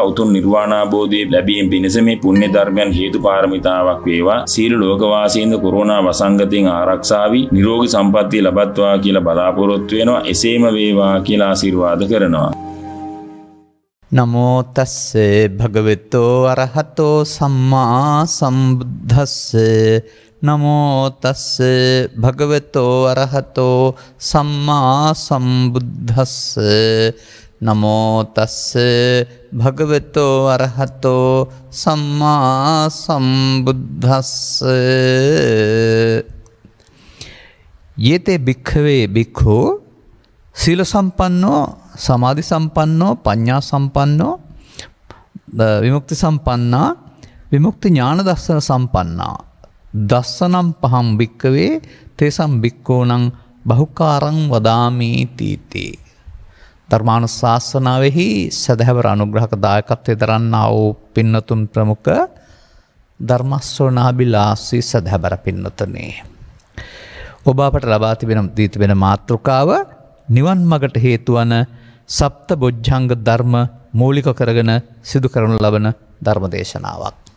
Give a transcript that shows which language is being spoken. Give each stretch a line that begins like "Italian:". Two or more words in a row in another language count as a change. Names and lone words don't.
Sinhala: උතුම් නිර්වාණාභෝධය ලැබීම පිණිස මේ පුණ්‍ය ධර්මයන් හේතු පාරමිතාවක් වේවා. සීල ලෝකවාසීන්ද කොරෝනා වසංගතයෙන් ආරක්ෂා වී නිරෝගී සම්පන්නිය ලබත්වා කියලා බලාපොරොත්තු වෙනවා. එසේම වේවා කියලා ආශිර්වාද කරනවා.
Pali: නමෝ තස්සේ භගවතෝ අරහතෝ සම්මා සම්බුද්දස්සේ නමෝ තස්සේ භගවතෝ අරහතෝ සම්මා සම්බුද්දස්සේ නමෝ තස්සේ භගවතෝ අරහතෝ සම්මා සම්බුද්දස්සේ යේතේ භික්ඛවේ භික්ඛු සීල සම්පන්නෝ සමාධි සම්පන්නෝ පඤ්ඤා සම්පන්නෝ විමුක්ති සම්පන්නා විමුක්ති ඥාන දර්ශන සම්පන්නා දස්සනම් පහම් භික්ඛවේ තේසම් භික්ඛූණං බහුකාරං වදාමි තීති.
Sinhala: ධර්මානුශාසනාවෙහි සදහවර අනුග්‍රහක දායකත්වයේ දරන්නා වූ පින්නතුන් ප්‍රමුඛ ධර්මශ්‍රවණාබිලාසී සදහවර පින්නතුනි, ඔබ අපට ලබා තිබෙන මාතෘකාව නිවන් මගට හේතු වන සප්ත බොජ්ජංග ධර්ම මූලික කරගෙන සිදු කරනු ලබන ධර්ම දේශනාවක්.